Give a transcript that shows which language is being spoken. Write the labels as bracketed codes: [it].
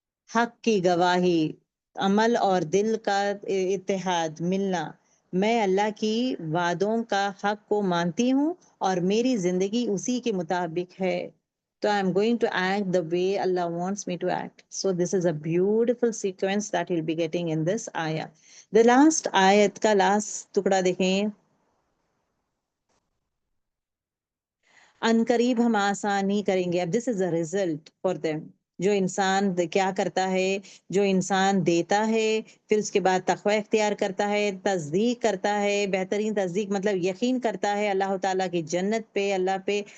[ur] حق کی گواہی، عمل اور دل کا اتحاد، ملنا، میں اللہ کی وعدوں کا حق کو مانتی ہوں اور میری زندگی اسی کے مطابق ہے، تو [en] I am going to act [ur] the way Allah wants me to act. [en] So this is a beautiful sequence that you'll be getting in this ayah. [ur] The last ayat کا last ٹکڑا دیکھیں، ان قریب ہم آسانی کریں گے۔ اب [en] this is a result for them, [ur] جو انسان کیا کرتا ہے، جو انسان دیتا ہے، پھر اس کے بعد تقوی اختیار کرتا ہے، تصدیق کرتا ہے، بہترین تصدیق مطلب یقین کرتا ہے اللہ تعالیٰ کی جنت پہ، اللہ پہ،